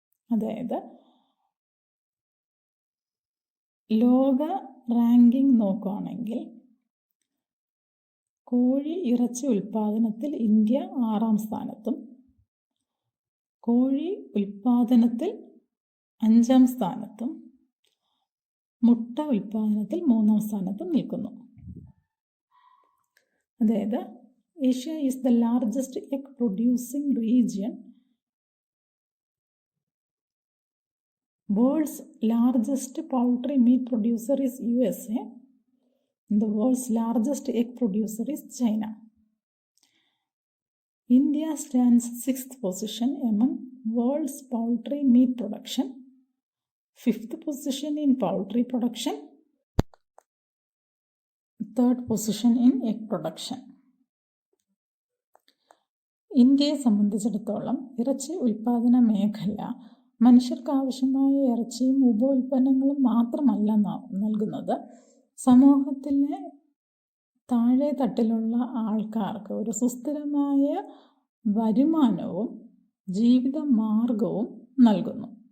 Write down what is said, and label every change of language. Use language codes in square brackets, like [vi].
[ml] അതായത് ലോക റാങ്കിംഗ് നോക്കുകയാണെങ്കിൽ കോഴി ഇറച്ചി ഉൽപ്പാദനത്തിൽ ഇന്ത്യ 6ാം സ്ഥാനത്തും കോഴി ഉൽപ്പാദനത്തിൽ 5ാം സ്ഥാനത്തും മുട്ട ഉൽപ്പാദനത്തിൽ 3ാം സ്ഥാനത്തും നിൽക്കുന്നു. [en] അതായത് Asia is the largest egg producing region. World's largest poultry meat producer is USA. The world's largest egg producer is China. India stands 6th position among world's poultry meat production, 5th position in poultry production, 3rd position in egg production. [ml] ഇന്ത്യയെ സംബന്ധിച്ചിടത്തോളം ഇറച്ചി ഉൽപ്പാദന മേഖല മനുഷ്യർക്ക് ആവശ്യമായ ഇറച്ചിയും ഉപോൽപ്പന്നങ്ങളും മാത്രമല്ല നൽകുന്നത്, സമൂഹത്തിലെ താഴെ തട്ടിലുള്ള ആൾക്കാർക്ക് ഒരു സുസ്ഥിരമായ വരുമാനവും ജീവിത മാർഗവും നൽകുന്നു.